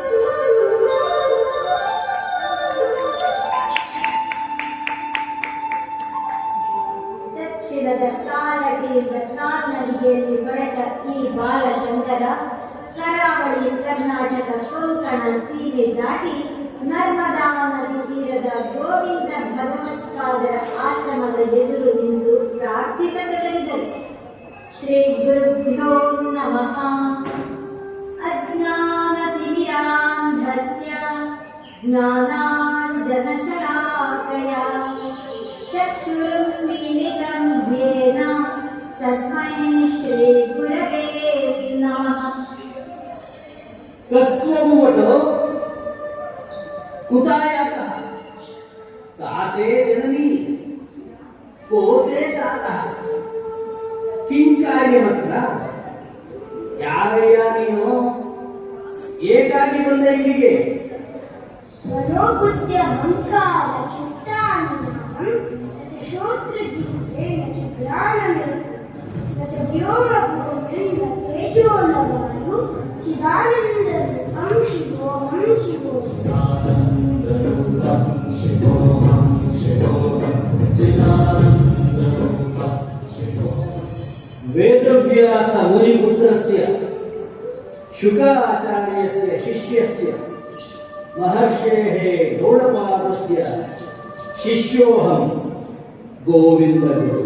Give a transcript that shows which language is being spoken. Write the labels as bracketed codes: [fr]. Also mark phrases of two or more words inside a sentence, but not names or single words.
[kn] ದಕ್ಷಿಣದ ಕಾಲಡಿಯಿಂದ ಕಾಲ್ನಡಿಗೆಯಲ್ಲಿ ಹೊರಟ ಈ ಬಾಲಶಂಕರ ಕರಾವಳಿ ಕರ್ನಾಟಕ ಕೊಂಕಣ ಸೀಮೆ ದಾಟಿ ನರ್ಮದಾ ನದಿ ತೀರದ ಗೋವಿಂದ ಭಗವತ್ಪಾದರ ಆಶ್ರಮದ ಎದುರು ನಿಂತು ಪ್ರಾರ್ಥಿಸತೊಡಗಿದರು. [sa] ಶ್ರೀ ಗುರುಭ್ಯೋ ನಮಃ. ಅಜ್ಞಾನತಿಮಿರಾಂಧಸ್ಯ ಜ್ಞಾನಾಂಜನಶಲಾಕಯ ಚಕ್ಷುರುನ್ಮೀಲಿತಂ ಧ್ಯೇನ ತಸ್ಮೈ ಶ್ರೀ ಗುರವೇ ನಮಃ. ಕಸ್ತ್ವಮುವಟೋ ಕುತಾಯಾತಃ ತಾತೆ ಜನನಿ ಕೋತೆ ತಾತಃ ಕಿಂ ಕಾರ್ಯಮತ್ರ. [kn] ಯಾರಯ್ಯ ನೀನು? ಏಕಾಗಿ ಬಂದ ಇಲ್ಲಿಗೆ? [sa] ಮನೋಬುದ್ಧಿ ಅಹಂಕಾರ ಚಿತ್ತಾನಿಧಾನಂ ನ ಚ ಶ್ರೋತ್ರಜಿಹ್ವೆ ನ ಚ ಘ್ರಾಣನಿರುಕ್ತಂ ನ ಚ ವ್ಯೋಮಭೂಮಿಂ ನ ತೇಜೋಲವಾಯು ಚಿದಾನಂದರೂಪಂ ಶಿವೋಹಂ ಶಿವೋಹಂ. ವೇದವ್ಯಾಸ ಮುನಿಪುತ್ರಸ್ಯ ಶುಕಾಚಾರ್ಯಸ್ಯ ಶಿಷ್ಯಸ್ಯ ಮಹರ್ಷೇಃ ಗೌಡಪಾದಸ್ಯ ಶಿಷ್ಯೋಹಂ ಗೋವಿಂದಗುರು.